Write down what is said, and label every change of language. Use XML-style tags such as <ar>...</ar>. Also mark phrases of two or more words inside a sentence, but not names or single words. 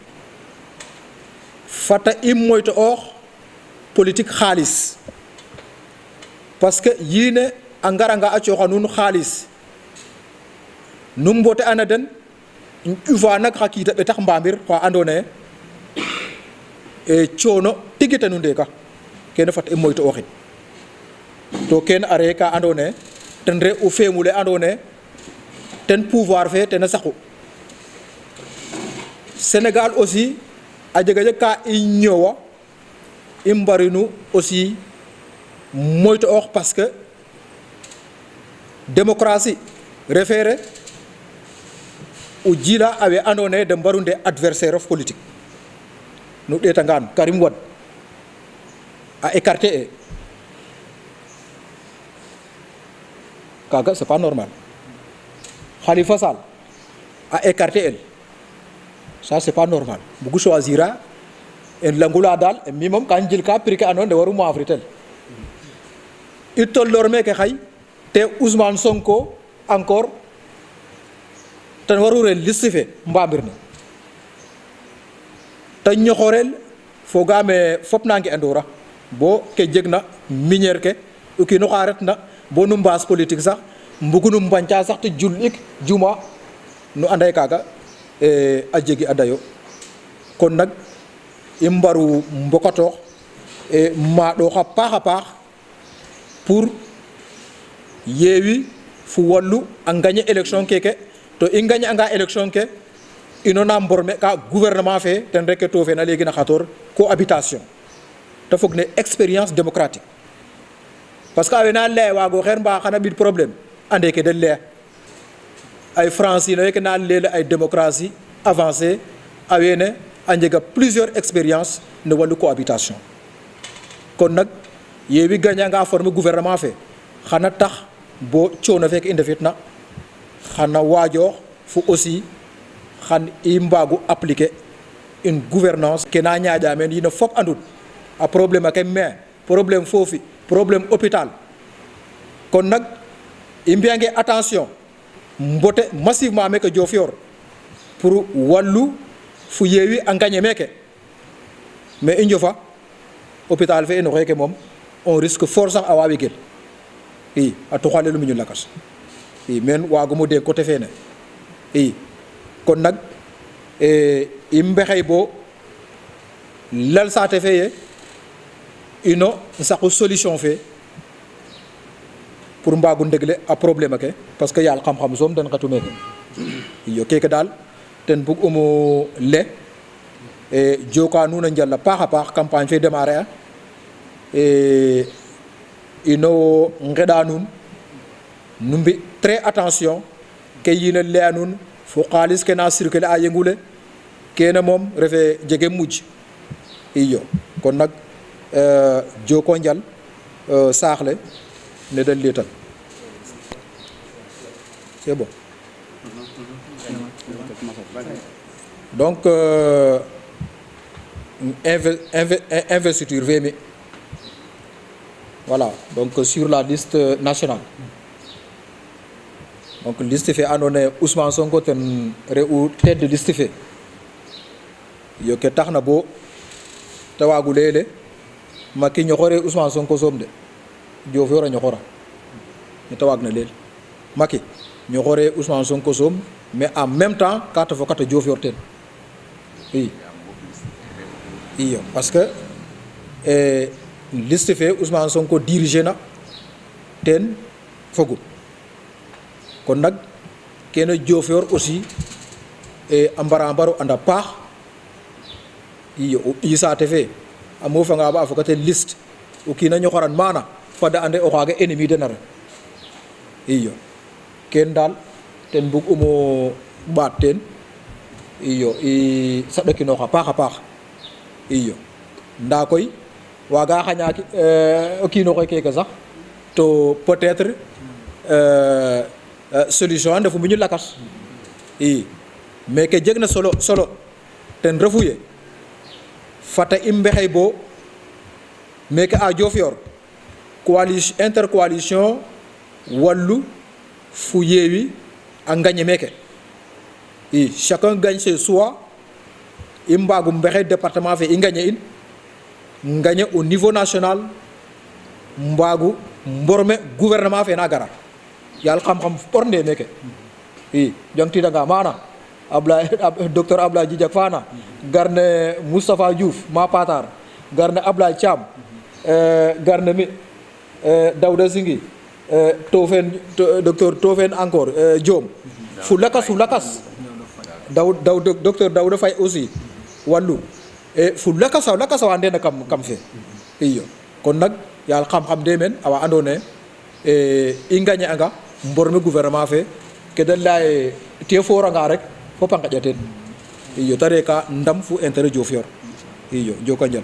<srr>fata i moytu oox politique xaalis</srr> <fr>parce que</fr> <srr>yiine a ngaranga a cooxa nuun xaalis nu mbote ana den ƴufa nak xa kiita ɓetax mbamir xa andona ye coono tigi tenu ndeka kene fat i moytu oxin to kene a re ka andona ye ten re u feemule andona ye ten pouvoir fe tena saqu Sénégal aussi a jega jeg ka i ñoowa i mbarinu aussi moytu oox</srr> <fr>parce que démocratie</fr> <srr>refere o jila awe andona ye de mbarunde adversaire of politique nu ɗeetangaan Karim Wade a écarté e kaga</srr> <fr>c'est pas normal</fr> <srr>Khalifa Sall a écarté el</srr> <fr>ça c'est pas normal</fr> <srr>bugu choisira en langula dal e mi moom kan jil ka prix ke andona de waru mo afritel i tollor meke xay te Ousmane Sonko encore ten waru rel liste fe mbamir ne te ñoxorel fogaame fop nangi andora bo ke jegna minière ke o kiino xa retna bo nu mbaas politique sax mbugunu mbañca sax te jul ik juma nu anday kaga a jegi a dayo kon nag i mbaru mbokatoox maaɗoox a paax a paax pour yeewi fu wallu a</srr> <fr>gagner élection</fr> <srr>keke to i gagner anga élection ke ino na mborme ka gouvernement fe ten rek to fe na léegi na xator cohabitation te fog ne</srr> <fr>expérience démocratique parce que</fr> <srr>awe na leye waago xeer mbaa xana ɓid problème ande ke den leya ay francine weke na lele ay</srr> <fr>démocratie avancée</fr> <srr>awene a njega</srr> <fr>plusieurs expériences</fr> <srr>ne wallu cohabitation kon nag yeewi gagner anga former gouvernement fe xana tax bo coono feke i ndefitna xana waajoox fu aussi xan i mbaagu</srr> <fr>appliquer une gouvernance</fr> <srr>ke na ñaaƴa meen yino fop andun a problème ake main problème foofi problème hôpital kon nag i mbiyange attention mbote massivement meke Diofior pour wallu fu yeewi a gagner meke mais i njofa hôpital fe ino xeeke moom</srr> <fr>on risque fort</fr> <srr>sax a waawi gel i a tuxalelu miñu lakas i men waagumo</srr> <fr>de côté</fr> <srr>fene i kon nag i mbexey bo lal saate fe ye ino saqu solution fe pour mbaagu ndegle a problème ake parce que yaal xam-xam soom den xetu meke iyo keke daal ten bug umo le joka nuun a njal a paax a paax campagne fe démarrer a ino ngeɗa nuun nu mbi</srr> <fr>très attention</fr> <srr>ke yiina leya nuun fo xaalis ke na circuler a yengule kene moom refe jege mujj iyo kon nag joko njal saax le ne da liital</srr> <fr>c'est bon donc investiture VMI voilà donc sur la liste nationale donc liste</fr> <srr>fe andona ye Ousmane Sonko ten re'u</srr> <fr>tête de liste</fr> <srr>fe yo ke taxna bo te waagu leyele Macky ñoxore Ousmane Sonko soom de Diofior a ñoxora ne te waag na leel Macky ñoxore Ousmane Sonko soom</srr> <fr>mais en même temps</fr> <srr>ka te fokata Diofior ten i iyo parce que liste fe Ousmane Sonko dirigé na ten fogu kon nag kene Diofior aussi a mbaro anda paax iyo i saate fe a mofanga ba a fokate liste o kiina ñoxoran mana fada ande o xaaga ennemi den a ref iyo ken daal ten bug umo ɓaat teen iyo i saɗakinooxa paax a paax iyo ndaa koy waaga xaña o kiinoxe keke sax to</srr> <fr>peut-être solution</fr> <srr>a ndefu mbiñu lakas i mais ke jeg na solo ten refu ye fata i mbexey bo meke a Diofior intercoalition Wallu fu Yewwi a gagné meke i</srr> <fr>chacun gagne chez soi</fr> <srr>i mbagu mbexey département fe i</srr> <fr>gagné au niveau national</fr> <srr>mbagu mborme gouvernement fe na gara yal xam-xam pornde meke i jangtidanga mana docteur Ablaye Djidjak fana garne Moustapha Diouf ma patar garne Ablaye Thiam garne mi Daouda Singi docteur Tofen encore Diom fu lakas docteur Daouda Faye aussi Wallu e fu lakasaw andena kam fe iyo kon nak yal xam-xam de men awa andone i gagné anga mborme gouvernement fe ke da lay te foranga rek fo panga jaten iyo tare ka ndam fu intérêt Diofior iyo joko njal</srr>